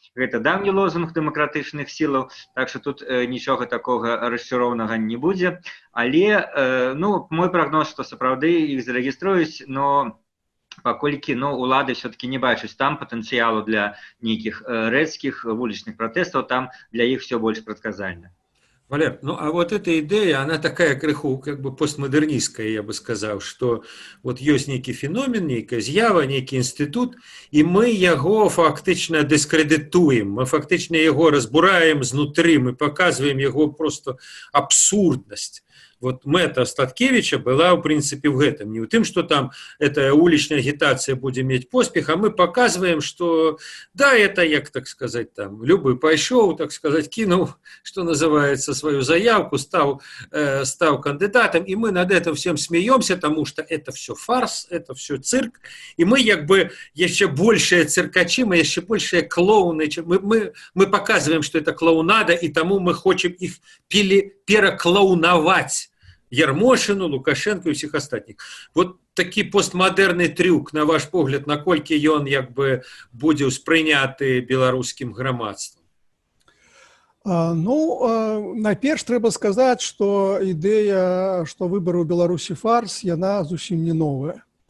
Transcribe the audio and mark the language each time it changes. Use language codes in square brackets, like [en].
[be] Гэта давні лозунг дэмакратычных сілаў, так што тут нічога такога расчароўнага не будзе. Але, ну, мой прагноз, што сапраўды іх зарэгіструюць, но паколькі, ну, улады [ru] все-таки [be] не бачуць там патэнцыялу для нейкіх рэзкіх вулічных пратэстаў, там для іх все больш прадказальна. [ru] Валер, ну а вот эта идея, она такая крыху как бы постмодернистская, я бы сказал, что вот есть некий феномен, некая [be] з'ява, [ru] некий институт, и мы его фактично дискредитуем, мы фактично его [be] разбураем знутри, [ru] мы показываем его просто абсурдность. Вот мэта Статкевича была, в принципе, в этом. Не в том, что там эта уличная агитация будет иметь [be] поспех, [ru] а мы показываем, что да, это, [be] як так сказать, [ru] там, любой пошел, так сказать, кинул, что называется, свою заявку, стал кандидатом, и мы над этим всем смеемся, потому что это все фарс, это все цирк, и мы как бы еще большие циркачи, мы еще большие клоуны, мы показываем, что это клоунада, и тому мы хотим их переклоуновать. Ярмошину, Лукашенко и всех остальных. Вот такий постмодерний трюк, [be] на ваш погляд, наколькі ён як бы будзе ўспрыняты беларускім грамадствам? Ну, найперш трэба сказаць, што ідэя, што выбары ў Беларусі фарс, яна зусім не новая.